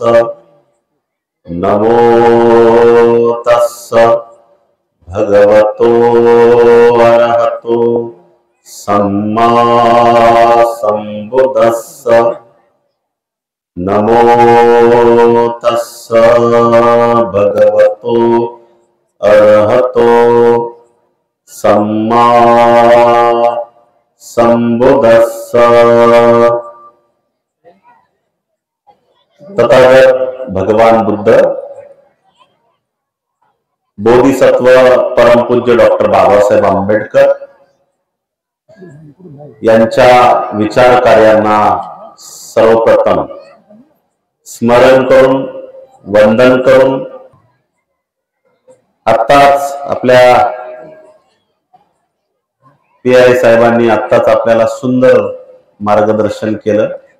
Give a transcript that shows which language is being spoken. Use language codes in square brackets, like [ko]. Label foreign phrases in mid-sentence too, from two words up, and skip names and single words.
[pi] नमो तस्स भगवतो अरहतो सम्मा सम्बुद्धस्स। नमो तस्स भगवतो अरहतो सम्मा सम्बुद्धस्स। [mr] तथागत भगवान बुद्ध, बोधिसत्व परमपूज्य डॉक्टर बाबासाहेब आंबेडकर यांच्या विचार कार्यांना सर्वप्रथम स्मरण करून वंदन करून आत्ताच आपल्या पीआय साहेबांनी आत्ताच आपल्याला सुंदर मार्गदर्शन केलं।